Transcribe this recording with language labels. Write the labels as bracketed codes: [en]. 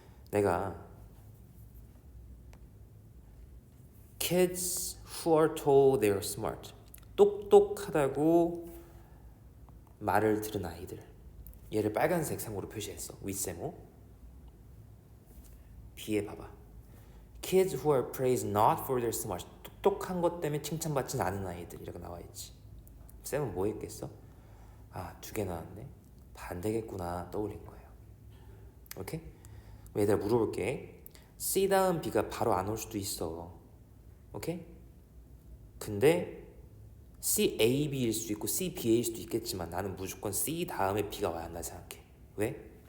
[ko] 내가 [en] kids who are told they are smart, [ko] 똑똑하다고 말을 들은 아이들, 얘를 빨간색 상으로 표시했어. 윗세모. B에 봐봐. [en] Kids who are praised not for their smart, [ko] 똑똑한 것 때문에 칭찬받지 않은 아이들이라고 나와있지. 쌤은 뭐 했겠어? 두 개 나왔네. 반대겠구나 떠올린 거예요. 오케이? 얘들아 물어볼게. C 다음 B가 바로 안 올 수도 있어. 오케이? 근데 C, A, B일 수도 있고 C, B, A일 수도 있겠지만 나는 무조건 C 다음에 B가 와야 한다 생각해. 왜?